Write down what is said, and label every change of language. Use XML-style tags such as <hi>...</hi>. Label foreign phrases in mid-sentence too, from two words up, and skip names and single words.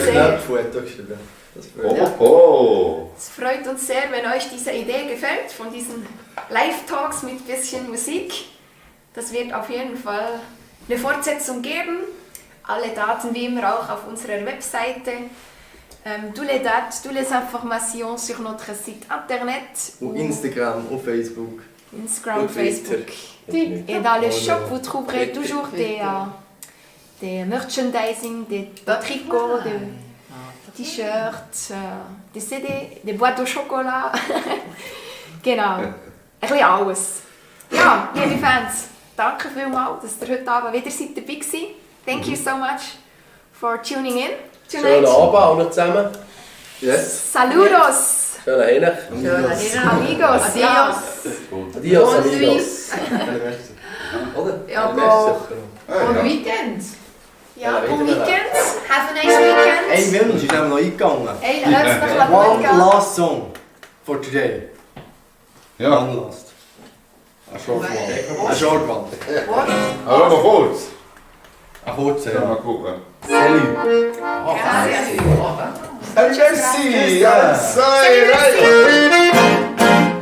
<de>uns sehr. habe Foto geschrieben. Das freut Oh. Es freut uns sehr, wenn euch diese Idee gefällt, von diesen Live-Talks mit bisschen Musik. Das wird auf jeden Fall eine Fortsetzung geben. Alle Daten wie immer auch auf unserer Webseite.</de> <fr>Tous les dates, toutes les informations sur notre site internet.</fr> <de>Auf Instagram, auf Facebook. Instagram, und Twitter. Facebook.</de> <fr>Et dans le shop, vous trouverez toujours des merchandising, des tricots, des T-shirts, des CD, des boîtes au chocolat.</fr> <de>Genau. Ein bisschen alles. Ja, liebe Fans, danke vielmals, dass ihr heute Abend wieder dabei seid.</de> <en>Thank you so much for tuning in</en> <de>Schönen</de> <en>tonight.</en> <de>Abend alle zusammen. Yes.</de> <es>Saludos,</es> <de>Schönen Hinech.</de> <es>amigos. Ja. Adios,</es> <fr>Bonne</fr> <es>amigos.</es> <de>Oder? Ja,</de> <fr>Merci. Bon weekend.</fr> <en>Ja,</en> <fr>bon weekend.</fr> <en>Have a nice weekend.</en> <de>Ein Wunsch ist eben noch eingegangen. Ein herzlichen</de> <en>One</en> <de>Willkommen.</de> <en>last song for today.</en> <de>Ja,</de> <en>One last. A short one. A short one.</en> <de>aber noch kurz. A kurzer, Ja, ja. mal gucken.</de> <fr>Salut.</fr> <de>Hey, merci! Ja,</de> <fr>Salut, merci.</fr>